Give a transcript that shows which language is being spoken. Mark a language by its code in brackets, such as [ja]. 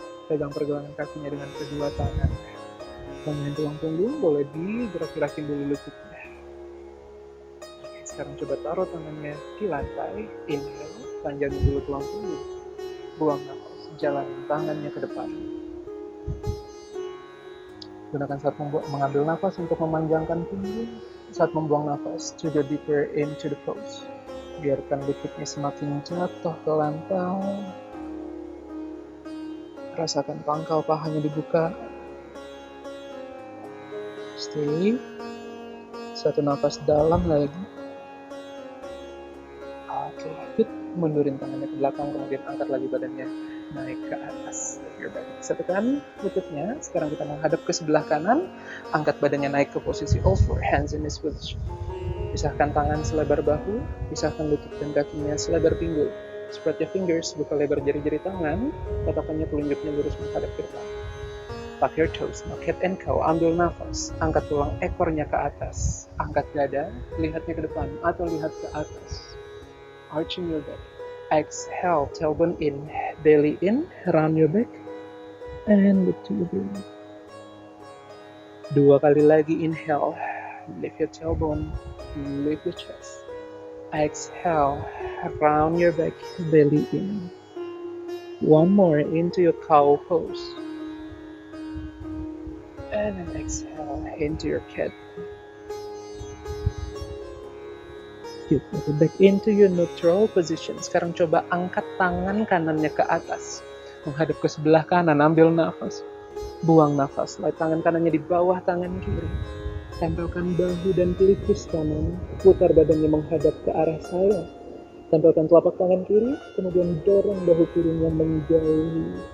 [id] Pegang pergelangan kakinya dengan kedua tangan. Tangan tulang punggung, boleh digerak-gerakin dulu lututnya. Oke, sekarang coba taruh tangannya di lantai. Inhale. panjangin dulu tulang punggung. Buang nafas, jalanin tangannya ke depan. Gunakan saat mengambil nafas untuk memanjangkan punggung. Saat membuang nafas, [en] to go deeper into the pose. [id] Biarkan lututnya semakin jatuh ke lantai. Rasakan pangkal pahanya dibuka. Stay. Satu nafas dalam lagi. [en] Oke, good. [id] Mundurin tangannya ke belakang, kemudian angkat lagi badannya naik ke atas. Satukan lututnya. Sekarang kita menghadap ke sebelah kanan. Angkat badannya naik ke posisi all four, [en] hands in this position. [id] Pisahkan tangan selebar bahu. Pisahkan lutut dan kakinya selebar pinggul. [en] Spread your fingers, [id] buka lebar jari-jari tangan. Tatapannya telunjuknya lurus menghadap ke depan. [en] Tuck your toes, now cat and cow. [id] Ambil nafas, angkat tulang ekornya ke atas. Angkat dada, lihatnya ke depan atau lihat ke atas. [en] Arching your back. Exhale, tailbone in, belly in, round your back, and lift to your belly. 2 kali lagi, inhale, lift your tailbone, lift your chest. Exhale, round your back, belly in. 1 more into your cow pose. And then exhale into your cat. Good. Back into your neutral position. [id] Sekarang coba angkat tangan kanannya ke atas. Menghadap ke sebelah kanan, ambil nafas. Buang nafas. Lihat tangan kanannya di bawah tangan kiri. Tempelkan bahu dan pelipis kanan. Putar badannya menghadap ke arah saya. Tempelkan telapak tangan kiri, kemudian dorong bahu kirinya menjauhi.